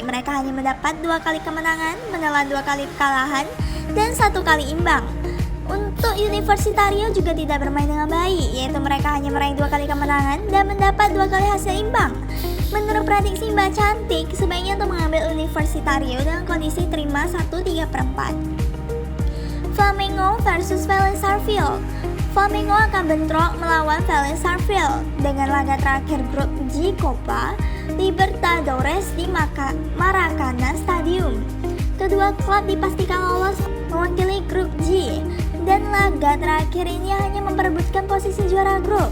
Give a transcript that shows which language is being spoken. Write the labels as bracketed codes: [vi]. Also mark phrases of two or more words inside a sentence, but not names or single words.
[id] Mereka hanya mendapat 2 kali kemenangan, menelan 2 kali kekalahan, dan 1 kali imbang. Untuk Universitario juga tidak bermain dengan baik, yaitu mereka hanya meraih 2 kali kemenangan dan mendapat 2 kali hasil imbang. Menurut prediksi Mbak Cantik, sebaiknya untuk mengambil Universitario dengan kondisi terima 1/3/4. Flamengo versus Vélez Sarsfield. Flamengo akan bentrok melawan Vélez Sarsfield dengan laga terakhir grup G Copa Libertadores di Maracana Stadium. Kedua klub dipastikan lolos mewakili grup G, dan laga terakhir ini hanya memperebutkan posisi juara grup.